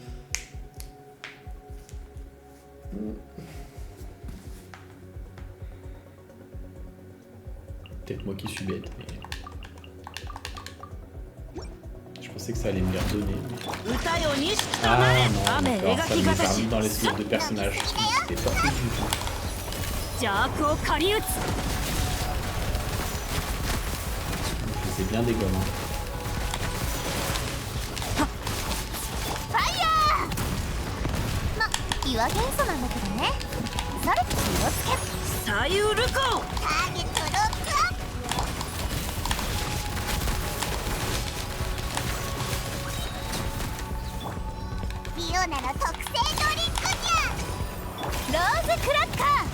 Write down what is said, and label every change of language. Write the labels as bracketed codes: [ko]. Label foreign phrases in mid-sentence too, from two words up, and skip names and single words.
[fr] Peut-être moi qui suis bête, mais... Je pensais que ça allait me les redonner. Ah non, d'accord, ça me les a mis dans les slots de personnages. C'était pas fou du tout. [ja] 邪悪を狩り撃つ [fr] C'est bien des gommes. Hein. [ja] ファイヤー。ま、岩元素なんだけどね。それ気をつけ。左右ルコターゲットロックアップ。リオナの特製ドリンクじゃ。ローズクラッカー。